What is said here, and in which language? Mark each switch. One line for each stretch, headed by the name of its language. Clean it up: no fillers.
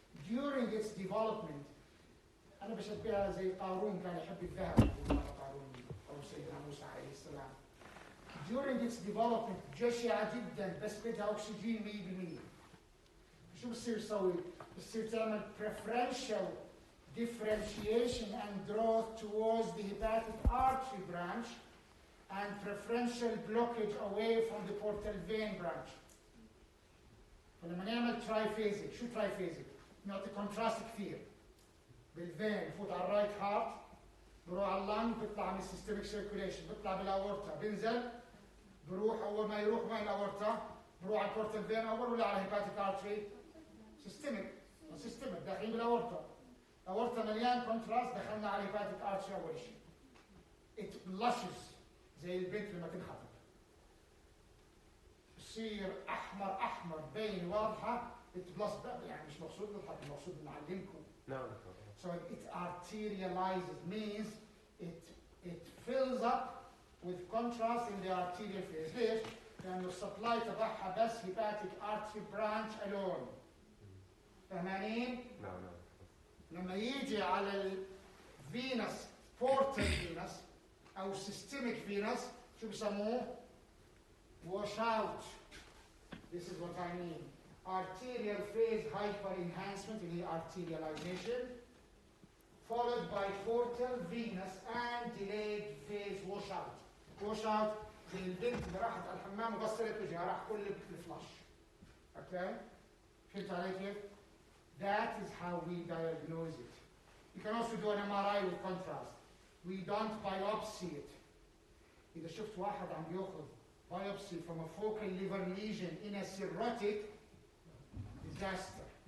English: During its development,
Arabic: أنا بشبهها زي قارون كان يحب الذهب قارون أو سيدنا موسى عليه السلام.
English: During its development
Arabic: جشعة جدا بس بدها أكسجين 100%. شو بصير تسوي؟
English: بصير تعمل preferential differentiation and growth towards the hepatic artery branch and preferential blockage away from the portal vein branch.
Arabic: فلما نعمل ترايفيزيك، شو ترايفيزيك؟ نعطي كونتراست كثير بالفين، يفوت على الرايت هارت، بروح على اللنج، بيطلع من السيستميك سيركوليشن، بيطلع بالاورتا، بينزل، بروح اول ما يروح وين الاورتا؟ بروح على البورتال فين اول ولا على الهيباتيك ارتري؟ سيستميك داخلين بالاورتا. الاورتا مليان كونتراست، دخلنا على الهيباتيك ارتري اول شيء.
English: it blushes
Arabic: زي البنت لما تنخطب. بصير احمر باين واضحه.
English: it blushes
Arabic: يعني مش مقصود نضحك، المقصود نعلمكم.
English: No. So it arterializes means it fills up with contrast in the arterial phase.
Arabic: ليش؟ لأنه السبلاي تبعها بس
English: hepatic artery branch alone.
Arabic: فاهمين؟
English: No.
Arabic: لما يجي على الفينس portal venous أو systemic venous شو بسموه؟ wash out.
English: This is what I mean. Arterial phase hyperenhancement
Arabic: اللي هي
English: arterialization followed by portal venous and delayed phase washout.
Arabic: washout زي البنت اللي راحت على الحمام وغسلت وجهها راح كل الفلاش. اوكي؟ فهمت علي كيف؟
English: That is how we diagnose it. You can also do an MRI with contrast. We don't biopsy it.
Arabic: إذا شفت واحد عم ياخذ
English: biopsy from a focal liver lesion in a cirrhotic,
Arabic: disaster.